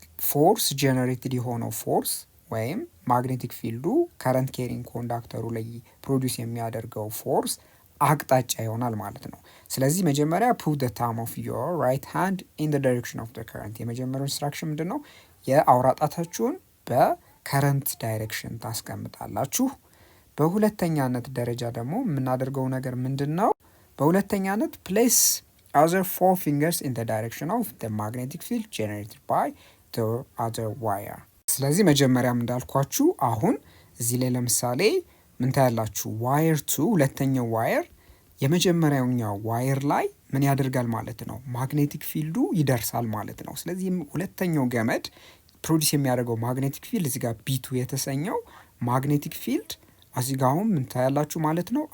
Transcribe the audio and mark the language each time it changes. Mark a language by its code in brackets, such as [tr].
[am] ፎርስ ጄነሬትድ የሆነው ፎርስ ወይም ማግኔቲክ ፊልዱ ከረንት ኬሪንግ ኮንዳክተሩ ላይ ፕሮዲውስ የሚያደርገው ፎርስ አቅጣጫ ይሆናል ማለት ነው። ስለዚህ መጀመሪያ [en] put the thumb of your right hand in the direction of the current። [am] የመጀመሪያው ኢንስትራክሽን ምንድን ነው? የአውራ ጣታችሁን በከረንት ዳይሬክሽን ታስቀምጣላችሁ። በሁለተኛነት ደረጃ ደግሞ የምናደርገው ነገር ምንድን ነው? በሁለተኛነት ፕሌስ [en] other four fingers in the direction of the magnetic field generated by the other wire። [am] ስለዚህ መጀመሪያም እንዳልኳችሁ አሁን እዚህ ላይ ለምሳሌ ምን ታያላችሁ? ዋየር ቱ ሁለተኛው ዋየር የመጀመሪያውኛው ዋየር ላይ ምን ያደርጋል ማለት ነው? ማግኔቲክ ፊልዱ ይደርሳል ማለት ነው። ስለዚህ ሁለተኛው ገመድ ፕሮዲስ የሚያደርገው ማግኔቲክ ፊልድ እዚህ ጋር ቢቱ የተሰኘው ማግኔቲክ ፊልድ እዚህ ጋር አሁን ምን ታያላችሁ ማለት ነው?